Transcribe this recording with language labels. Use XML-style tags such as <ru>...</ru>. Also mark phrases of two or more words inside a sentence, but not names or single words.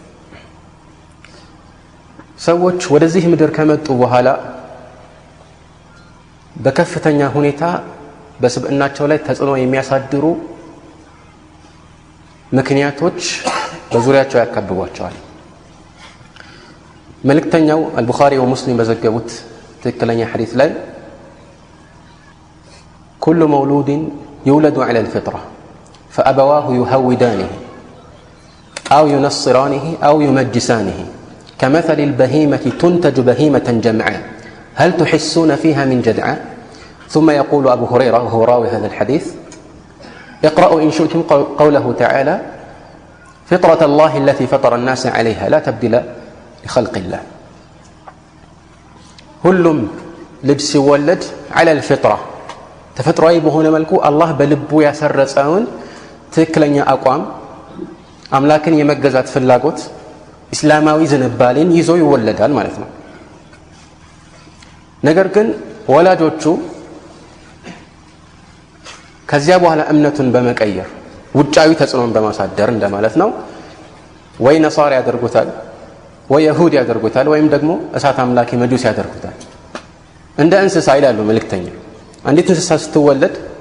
<am>ሰዎች ወደዚህ ምድር ከመጡ በኋላ በከፍተኛ ሁኔታ በስብዕናቸው ላይ ተጽዕኖ የሚያሳድሩ ምክንያቶች በዙሪያቸው ያከብቧቸዋል። መልእክተኛው አልቡኻሪ ወሙስሊም በዘገቡት ትክክለኛ ሐዲስ ላይ</am> <ar>كل مولود يولد على الفطرة فأبواه يهودانه أو ينصرانه أو يمجسانه كمثل البهيمة تنتج بهيمة جمعاء هل تحسون فيها من جدعاء ثم يقول أبو هريرة وهو راوي هذا الحديث اقرأوا إن شئتم قوله تعالى فطرة الله التي فطر الناس عليها لا تبدل لخلق الله</ar> <am>ሁሉም ልጅ ሲወለድ</am> <ar>على الفطرة</ar> <am>ተፈጥሯዊ በሆነ መልኩ አላህ በልቡ ያሰረጸውን ትክክለኛ አቋም አምላክን የመገዛት ፍላጎት እስላማዊ ዝንባሌን ይዞ ይወለዳል ማለት ነው። ነገር ግን ወላጆቹ ከዚያ በኋላ እምነቱን በመቀየር ውጫዊ ተጽዕኖን በማሳደር እንደማለት ነው ወይ ነሳራ ያደርጉታል ወይ ይሁዲ ያደርጉታል ወይም ደግሞ እሳት አምላኪ መጁስ ያደርጉታል። እንደ እንስሳ ይላሉ መልእክተኛ አንዲት እንስሳ ስትወለድ</am>